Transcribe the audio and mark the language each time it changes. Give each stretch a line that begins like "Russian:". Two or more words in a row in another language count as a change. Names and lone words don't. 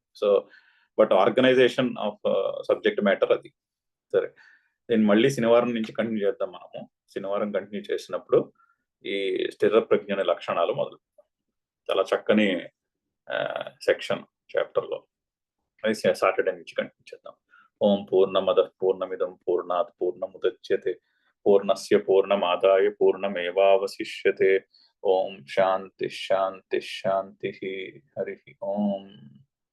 English: so but organization of subject matter అది.
Telugu: సరే, నేను మళ్ళీ శనివారం నుంచి కంటిన్యూ చేద్దాం. మనము శనివారం కంటిన్యూ చేసినప్పుడు ఈ స్థిర ప్రజ్ఞని లక్షణాలు మొదలు. చాలా చక్కని
English: section chapter
Telugu: లో. అది సాటర్డే నుంచి కంటిన్యూ చేద్దాం.
Sanskrit: ఓం పూర్ణమద పూర్ణమిదం పూర్ణాత్ పూర్ణముదచ్యతే పూర్ణస్య పూర్ణమాదాయ పూర్ణమేవావశిష్యతే. ఓం శాంతి శాంతి శాంతి. హరి ఓం.